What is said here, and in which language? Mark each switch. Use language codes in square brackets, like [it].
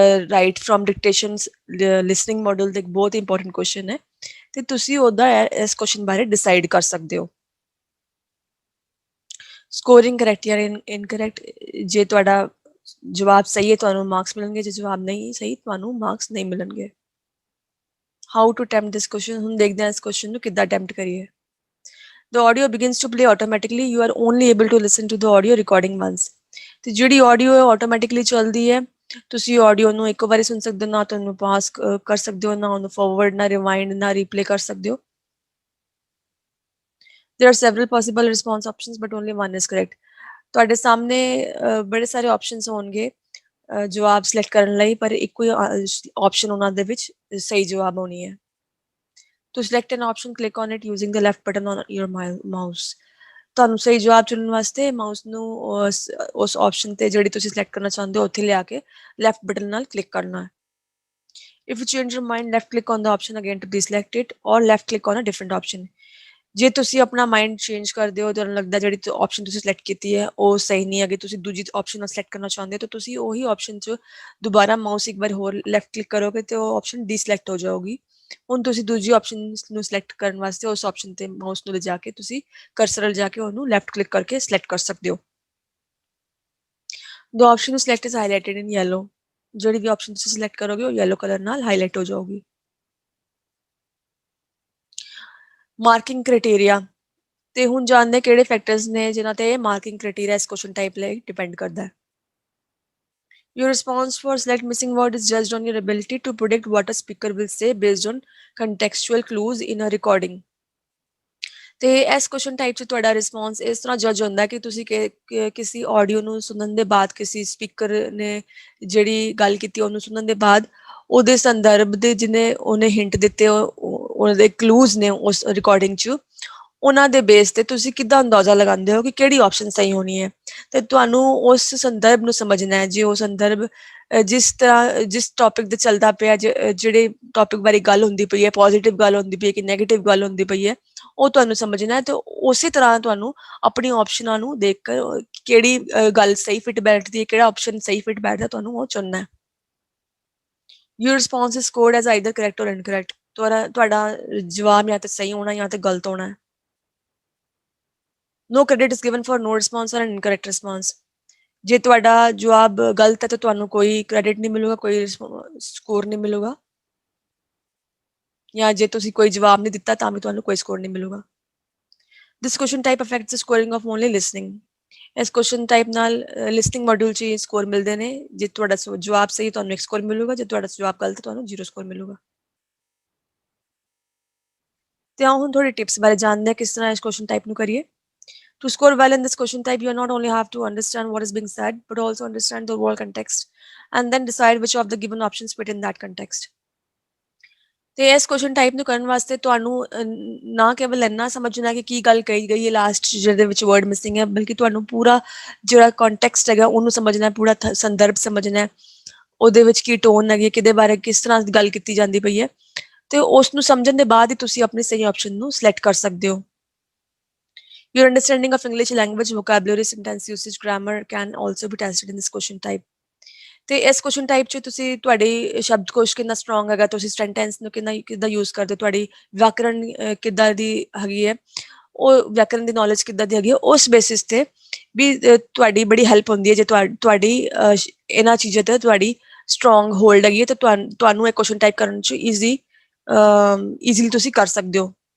[en] right from dictations [pa] listening model ਦੇ ਬਹੁਤ important question ਹੈ ਤੇ ਤੁਸੀਂ ਉਹਦਾ ਇਸ ਕੁਐਸਚਨ ਬਾਰੇ ਡਿਸਾਈਡ ਕਰ ਸਕਦੇ ਹੋ। ਸਕੋਰਿੰਗ ਕਰੈਕਟ ਜਾਂ ਇਨਕਰੈਕਟ, ਜੇ ਤੁਹਾਡਾ ਜਵਾਬ ਸਹੀ ਹੈ ਤੁਹਾਨੂੰ ਮਾਰਕਸ ਮਿਲਣਗੇ, ਜੇ ਜਵਾਬ ਨਹੀਂ ਸਹੀ ਤੁਹਾਨੂੰ ਮਾਰਕਸ ਨਹੀਂ ਮਿਲਣਗੇ। [en] how to attempt this question, [pa] ਹੁਣ ਦੇਖਦੇ ਹਾਂ ਇਸ ਕੁਐਸਚਨ ਨੂੰ ਕਿੱਦਾਂ ਅਟੈਂਪਟ ਕਰੀਏ। [en] The audio begins to play automatically. You are only able to listen to the audio recording once. [pa] ਤੇ ਜਿਹੜੀ ਆਡੀਓ ਹੈ ਆਟੋਮੈਟਿਕਲੀ ਚੱਲਦੀ ਹੈ, ਤੁਸੀਂ ਆਡੀਓ ਨੂੰ ਇੱਕ ਵਾਰੀ ਸੁਣ ਸਕਦੇ ਹੋ, ਨਾ ਤੁਹਾਨੂੰ ਪਾਸ ਕਰ ਸਕਦੇ ਹੋ, ਨਾ ਉਹਨੂੰ ਫਾਰਵਰਡ, ਨਾ ਰਿਵਾਈਂਡ, ਨਾ ਰੀਪਲੇ ਕਰ ਸਕਦੇ ਹੋ। [en] There are several possible response options but only one is correct. [pa] ਤੁਹਾਡੇ ਸਾਹਮਣੇ ਬੜੇ ਸਾਰੇ ਆਪਸ਼ਨਸ ਹੋਣਗੇ ਜਵਾਬ ਸਿਲੈਕਟ ਕਰਨ ਲਈ, ਪਰ ਇੱਕੋ ਹੀ ਆਪਸ਼ਨ ਉਹਨਾਂ ਦੇ ਵਿੱਚ ਸਹੀ ਜਵਾਬ ਹੋਣੀ ਹੈ। [en] To select an option, click on it using the left button on your mouse. [pa] ਤੁਹਾਨੂੰ ਸਹੀ ਜਵਾਬ ਚੁਣਨ ਵਾਸਤੇ ਮਾਊਸ ਨੂੰ ਉਸ ਆਪਸ਼ਨ ਤੇ ਜਿਹੜੀ ਤੁਸੀਂ ਸਿਲੈਕਟ ਕਰਨਾ ਚਾਹੁੰਦੇ ਹੋ ਉੱਥੇ ਲਿਆ ਕੇ ਲੈਫਟ ਬਟਨ ਨਾਲ ਕਲਿੱਕ ਕਰਨਾ ਹੈ। [en] If you change your mind, left click on the option again to deselect it or left click on a different option. [pa] ਜੇ ਤੁਸੀਂ ਆਪਣਾ ਮਾਈਂਡ ਚੇਂਜ ਕਰਦੇ ਹੋ, ਤੁਹਾਨੂੰ ਲੱਗਦਾ ਜਿਹੜੀ ਆਪਸ਼ਨ ਤੁਸੀਂ ਸਿਲੈਕਟ ਕੀਤੀ ਹੈ ਉਹ ਸਹੀ ਨਹੀਂ ਹੈਗੀ, ਤੁਸੀਂ ਦੂਜੀ ਆਪਸ਼ਨ ਨਾਲ ਸਿਲੈਕਟ ਕਰਨਾ ਚਾਹੁੰਦੇ ਹੋ, ਤਾਂ ਤੁਸੀਂ ਉਹੀ ਆਪਸ਼ਨ 'ਚ ਦੁਬਾਰਾ ਮਾਊਸ ਇੱਕ ਵਾਰ ਹੋਰ ਲੈਫਟ ਕਲਿੱਕ ਕਰੋਗੇ ਤੇ ਉਹ ਆਪਸ਼ਨ ਡੀਸਿਲੈਕਟ ਹੋ ਜਾਊਗੀ। ਹੁਣ ਤੁਸੀਂ ਦੂਜੀ ਆਪਸ਼ਨ ਨੂੰ ਸਿਲੈਕਟ ਕਰਨ ਵਾਸਤੇ ਉਸ ਆਪਸ਼ਨ ਤੇ ਮਾਊਸ ਨੂੰ ਲਿਜਾ ਕੇ ਤੁਸੀਂ ਕਰਸਰ ਲਿਜਾ ਕੇ ਉਹਨੂੰ ਲੈਫਟ ਕਲਿੱਕ ਕਰਕੇ ਸਿਲੈਕਟ ਕਰ ਸਕਦੇ ਹੋ। [en] The option you select is highlighted in yellow. [pa] ਜਿਹੜੀ ਵੀ ਆਪਸ਼ਨ ਤੁਸੀਂ ਸਿਲੈਕਟ ਕਰੋਗੇ ਉਹ ਯੈਲੋ ਕਲਰ ਨਾਲ ਹਾਈਲਾਈਟ ਹੋ ਜਾਊਗੀ। ਮਾਰਕਿੰਗ ਕ੍ਰਾਈਟੇਰੀਆ, ਤੇ ਹੁਣ ਜਾਣਦੇ ਕਿਹੜੇ ਫੈਕਟਰਸ ਨੇ ਜਿਨ੍ਹਾਂ ਤੇ ਮਾਰਕਿੰਗ ਕ੍ਰਾਈਟੇਰੀਆ ਇਸ ਕੁਐਸਚਨ ਟਾਈਪ ਲਈ ਡਿਪੈਂਡ ਕਰਦਾ ਹੈ। [en] Your response for select missing word is judged on your ability to predict what a speaker will say based on contextual clues in a recording. [pa] ਤੇ ਇਸ question type 'ਚ ਤੁਹਾਡਾ response ਇਸ ਤਰ੍ਹਾਂ ਜੱਜ ਹੁੰਦਾ ਕਿ ਤੁਸੀਂ ਕਿਸੇ ਆਡੀਓ ਨੂੰ ਸੁਣਨ ਦੇ ਬਾਅਦ, ਕਿਸੇ ਸਪੀਕਰ ਨੇ ਜਿਹੜੀ ਗੱਲ ਕੀਤੀ ਉਹਨੂੰ ਸੁਣਨ ਦੇ ਬਾਅਦ ਉਹਦੇ ਸੰਦਰਭ ਦੇ ਜਿਹਨੇ ਉਹਨੇ ਹਿੰਟ ਦਿੱਤੇ, ਉਹਦੇ ਕਲੂਜ਼ ਨੇ ਉਸ ਰਿਕਾਰਡਿੰਗ 'ਚ, ਉਹਨਾਂ ਦੇ ਬੇਸ ਤੇ ਤੁਸੀਂ ਕਿੱਦਾਂ ਅੰਦਾਜ਼ਾ ਲਗਾਉਂਦੇ ਹੋ ਕਿ ਕਿਹੜੀ ਆਪਸ਼ਨ ਸਹੀ ਹੋਣੀ ਹੈ। ਤੇ ਤੁਹਾਨੂੰ ਉਸ ਸੰਦਰਭ ਨੂੰ ਸਮਝਣਾ ਹੈ। ਜੇ ਉਹ ਸੰਦਰਭ ਜਿਸ ਟੌਪਿਕ ਤੇ ਚੱਲਦਾ ਪਿਆ, ਜਿਹੜੇ ਟੌਪਿਕ ਬਾਰੇ ਗੱਲ ਹੁੰਦੀ ਪਈ ਹੈ, ਪੋਜ਼ਿਟਿਵ ਗੱਲ ਹੁੰਦੀ ਪਈ ਹੈ ਕਿ ਨੈਗੇਟਿਵ ਗੱਲ ਹੁੰਦੀ ਪਈ ਹੈ, ਉਹ ਤੁਹਾਨੂੰ ਸਮਝਣਾ ਹੈ। ਤੇ ਉਸੇ ਤਰ੍ਹਾਂ ਤੁਹਾਨੂੰ ਆਪਣੀ ਆਪਸ਼ਨਾਂ ਨੂੰ ਦੇਖ ਕੇ ਕਿਹੜੀ ਗੱਲ ਸਹੀ ਫਿਟ ਬੈਠਦੀ ਹੈ, ਕਿਹੜਾ ਆਪਸ਼ਨ ਸਹੀ ਫਿਟ ਬੈਠਦਾ, ਤੁਹਾਨੂੰ ਉਹ ਚੁਣਨਾ ਹੈ। [en] Your response is scored as either correct or incorrect. [pa] ਤੁਹਾਡਾ ਜਵਾਬ ਜਾਂ ਤੇ ਸਹੀ ਹੋਣਾ ਜਾਂ ਤੇ ਗਲਤ ਹੋਣਾ ਹੈ। [en] No credit is given for no response or an incorrect response. [pa] ਜੇ ਤੁਹਾਡਾ ਜਵਾਬ ਗਲਤ ਹੈ ਤਾਂ ਤੁਹਾਨੂੰ ਕੋਈ ਕ੍ਰੈਡਿਟ ਨਹੀਂ ਮਿਲੂਗਾ, ਕੋਈ ਸਕੋਰ ਨਹੀਂ ਮਿਲੂਗਾ, ਜਾਂ ਜੇ ਤੁਸੀਂ ਕੋਈ ਜਵਾਬ ਨਹੀਂ ਦਿੱਤਾ ਤਾਂ ਵੀ ਤੁਹਾਨੂੰ ਕੋਈ ਸਕੋਰ ਨਹੀਂ ਮਿਲੂਗਾ। [en] This question type affects the scoring of only listening. [pa] ਇਸ ਕੁਐਸਚਨ ਟਾਈਪ ਨਾਲ ਲਿਸਨਿੰਗ ਮੋਡਿਊਲ 'ਚ ਸਕੋਰ ਮਿਲਦੇ ਨੇ। ਜੇ ਤੁਹਾਡਾ ਜਵਾਬ ਸਹੀ ਤੁਹਾਨੂੰ 1 ਸਕੋਰ ਮਿਲੂਗਾ, ਜੇ ਤੁਹਾਡਾ ਜਵਾਬ ਗਲਤ ਤੁਹਾਨੂੰ 0 ਸਕੋਰ ਮਿਲੂਗਾ। ਤੇ ਆਓ ਹੁਣ ਥੋੜੀ ਟਿਪਸ ਬਾਰੇ ਜਾਣਦੇ ਹਾਂ ਕਿਸ ਤਰ੍ਹਾਂ ਇਸ ਕੁਐਸਚਨ ਟਾਈਪ ਨੂੰ ਕਰੀਏ। [en] To score well in this question type, you not only have to understand what is being said, but also understand the overall context and then decide which of the given options fit in that context. [pa] ਤੇ ਇਸ question type ਨੂੰ ਕਰਨ ਵਾਸਤੇ ਤੁਹਾਨੂੰ ਨਾ ਕੇਵਲ ਇੰਨਾ ਸਮਝਣਾ ਕਿ ਕੀ ਗੱਲ ਕਹੀ ਗਈ ਹੈ ਲਾਸਟ ਜਿਹਦੇ ਵਿੱਚ ਵਰਡ ਮਿਸਿੰਗ ਹੈ, ਬਲਕਿ ਤੁਹਾਨੂੰ ਪੂਰਾ ਜਿਹੜਾ ਕੰਟੈਕਸਟ ਹੈਗਾ ਉਹਨੂੰ ਸਮਝਣਾ, ਪੂਰਾ ਸੰਦਰਭ ਸਮਝਣਾ, ਉਹਦੇ ਵਿੱਚ ਕੀ ਟੋਨ ਹੈਗੀ, ਕਿਹਦੇ ਬਾਰੇ ਕਿਸ ਤਰ੍ਹਾਂ ਗੱਲ ਕੀਤੀ ਜਾਂਦੀ ਪਈ ਹੈ, ਤੇ ਉਸ ਨੂੰ ਸਮਝਣ ਦੇ ਬਾਅਦ ਹੀ ਤੁਸੀਂ ਆਪਣੀ ਸਹੀ ਆਪਸ਼ਨ ਨੂੰ ਸਿਲੈਕਟ ਕਰ ਸਕਦੇ ਹੋ। [en] Your understanding of English language, vocabulary, sentence usage, grammar can also be tested in this question type. [pa] ਤੇ ਇਸ ਕੁਐਸਚਨ ਟਾਈਪ 'ਚ ਤੁਸੀਂ ਤੁਹਾਡੀ ਸ਼ਬਦਕੋਸ਼ ਕਿੰਨਾ ਸਟਰੋਂਗ ਹੈਗਾ, ਤੁਸੀਂ ਸੈਂਟੈਂਸ ਨੂੰ ਕਿੱਦਾਂ ਯੂਜ਼ ਕਰਦੇ ਹੋ, ਤੁਹਾਡੀ ਵਿਆਕਰਣ ਕਿੱਦਾਂ ਦੀ ਹੈਗੀ ਹੈ, ਉਹ ਵਿਆਕਰਣ ਦੀ ਨੌਲੇਜ ਕਿੱਦਾਂ ਦੀ ਹੈਗੀ ਹੈ, ਉਸ ਬੇਸਿਸ ਤੇ ਵੀ ਤੁਹਾਡੀ ਬੜੀ ਹੈਲਪ ਹੁੰਦੀ ਹੈ। ਜੇ ਤੁਹਾਡੀ ਇਹਨਾਂ ਚੀਜ਼ਾਂ ਤੇ ਤੁਹਾਡੀ ਸਟਰੋਂਗ ਹੋਲਡ ਹੈਗੀ ਹੈ ਤਾਂ ਤੁਹਾਨੂੰ ਇਹ ਕੁਐਸਚਨ ਟਾਈਪ ਕਰਨ 'ਚ ਈਜ਼ੀਲੀ ਤੁਸੀਂ ਕਰ ਸਕਦੇ ਹੋ।